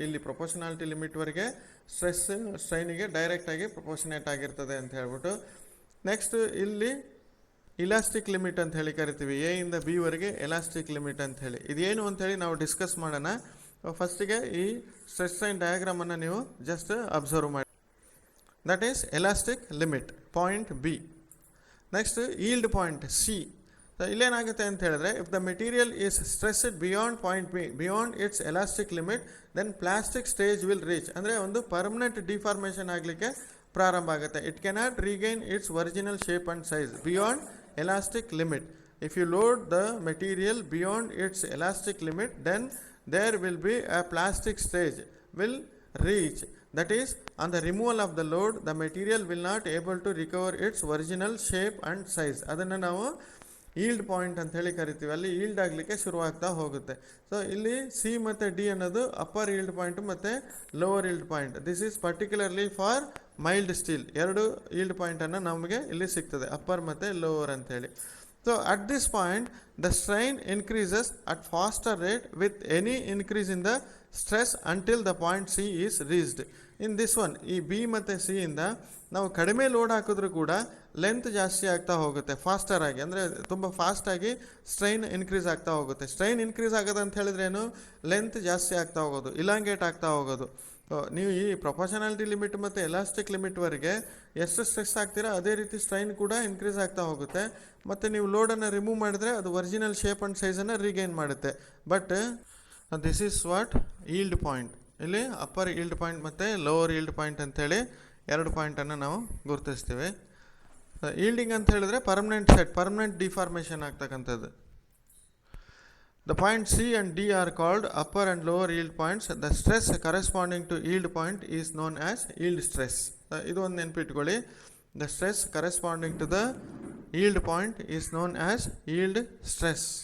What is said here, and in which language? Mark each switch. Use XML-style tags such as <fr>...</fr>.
<kn>ಇಲ್ಲಿ ಪ್ರಪೋರ್ಷನಾಲಿಟಿ ಲಿಮಿಟ್ವರೆಗೆ ಸ್ಟ್ರೈನಿಗೆ ಡೈರೆಕ್ಟಾಗಿ ಪ್ರಪೋರ್ಷನೇಟ್ ಆಗಿರ್ತದೆ ಅಂತ ಹೇಳ್ಬಿಟ್ಟು. ನೆಕ್ಸ್ಟ್ ಇಲ್ಲಿ ಇಲಾಸ್ಟಿಕ್ ಲಿಮಿಟ್ ಅಂತ ಹೇಳಿ ಕರಿತೀವಿ. ಎ ಇಂದ ಬಿ ವರೆಗೆ ಎಲಾಸ್ಟಿಕ್ ಲಿಮಿಟ್ ಅಂತ ಹೇಳಿ. ಇದೇನು ಅಂಥೇಳಿ ನಾವು ಡಿಸ್ಕಸ್ ಮಾಡೋಣ. ಫಸ್ಟಿಗೆ ಈ ಸ್ಟ್ರೆಸ್ ಸ್ಟ್ರೈನ್ ಡಯಾಗ್ರಾಮನ್ನು ನೀವು ಜಸ್ಟ್ ಅಬ್ಸರ್ವ್ ಮಾಡಿ.</kn> <en>That is elastic limit, point B. Next, yield point C. So,</en> <kn>ಇಲ್ಲೇನಾಗುತ್ತೆ ಅಂತ ಹೇಳಿದ್ರೆ</kn> <en>if the material is stressed beyond point B, beyond its elastic limit, then plastic stage will reach.</en> <kn>ಅಂದರೆ ಒಂದು permanent deformation ಆಗಲಿಕ್ಕೆ ಪ್ರಾರಂಭ ಆಗುತ್ತೆ.</kn> <en>It cannot regain its original shape and size beyond elastic limit. If you load the material beyond its elastic limit, then there will be a plastic stage will reach. That is, on the removal of the load, the material will not able to recover its original shape and size.</en> <kn>ಅದನ್ನು ನಾವು yield point ಅಂತ ಹೇಳಿ ಕರಿತೀವಿ. ಅಲ್ಲಿ yield ಆಗಲಿಕ್ಕೆ ಶುರುವಾಗ್ತಾ ಹೋಗುತ್ತೆ. So ಇಲ್ಲಿ C ಮತ್ತು ಡಿ ಅನ್ನೋದು ಅಪ್ಪರ್ ಈಲ್ಡ್ ಪಾಯಿಂಟ್ ಮತ್ತು lower yield point.</kn> <en>This is particularly for mild steel.</en> <kn>2 yield ಪಾಯಿಂಟನ್ನು ನಮಗೆ ಇಲ್ಲಿ ಸಿಗ್ತದೆ, ಅಪ್ಪರ್ ಮತ್ತು ಲೋವರ್ ಅಂತೇಳಿ.</kn> <en>So at this point the strain increases at faster rate with any increase in the stress until the point C is reached. In this one</en> <kn>ಈ B ಮತ್ತು C ಇಂದ ನಾವು ಕಡಿಮೆ ಲೋಡ್ ಹಾಕಿದ್ರೂ ಕೂಡ ಲೆಂತ್ ಜಾಸ್ತಿ ಆಗ್ತಾ ಹೋಗುತ್ತೆ ಫಾಸ್ಟರ್ ಆಗಿ, ಅಂದರೆ ತುಂಬ ಫಾಸ್ಟಾಗಿ ಸ್ಟ್ರೈನ್ ಇನ್ಕ್ರೀಸ್ ಆಗ್ತಾ ಹೋಗುತ್ತೆ. ಸ್ಟ್ರೈನ್ ಇನ್ಕ್ರೀಸ್ ಆಗೋದು ಅಂತ ಹೇಳಿದ್ರೇನು, ಲೆಂತ್ ಜಾಸ್ತಿ ಆಗ್ತಾ ಹೋಗೋದು, ಇಲಾಂಗೇಟ್ ಆಗ್ತಾ ಹೋಗೋದು. ನೀವು ಈ ಪ್ರೊಪೋರ್ಷನಾಲಿಟಿ ಲಿಮಿಟ್ ಮತ್ತು ಎಲಾಸ್ಟಿಕ್ ಲಿಮಿಟ್ವರೆಗೆ ಎಷ್ಟು ಸ್ಟ್ರೆಸ್ ಆಗ್ತೀರಾ ಅದೇ ರೀತಿ ಸ್ಟ್ರೈನ್ ಕೂಡ ಇನ್ಕ್ರೀಸ್ ಆಗ್ತಾ ಹೋಗುತ್ತೆ. ಮತ್ತು ನೀವು ಲೋಡನ್ನು ರಿಮೂವ್ ಮಾಡಿದ್ರೆ ಅದು ಒರಿಜಿನಲ್ ಶೇಪ್ ಆ್ಯಂಡ್ ಸೈಜನ್ನು ರೀಗೈನ್ ಮಾಡುತ್ತೆ.</kn> <en>But this is what yield point.</en> <kn>ಇಲ್ಲಿ ಅಪ್ಪರ್ ಈಲ್ಡ್ ಪಾಯಿಂಟ್ ಮತ್ತು ಲೋವರ್ ಈಲ್ಡ್ ಪಾಯಿಂಟ್ ಅಂತೇಳಿ ಎರಡು ಪಾಯಿಂಟನ್ನು ನಾವು ಗುರುತಿಸ್ತೀವಿ. ಈಲ್ಡಿಂಗ್ ಅಂತ ಹೇಳಿದ್ರೆ ಪರ್ಮನೆಂಟ್ ಸೆಟ್, ಪರ್ಮನೆಂಟ್ ಡಿಫಾರ್ಮೇಷನ್ ಆಗ್ತಕ್ಕಂಥದ್ದು.</kn> <en>The points C and D are called upper and lower yield points. The stress corresponding to yield point is known as yield stress.</en> <kn>ಇದು ಒಂದು ನೆನಪಿಟ್ಕೊಳ್ಳಿ.</kn> <en>The stress corresponding to the yield point is known as yield stress.</en>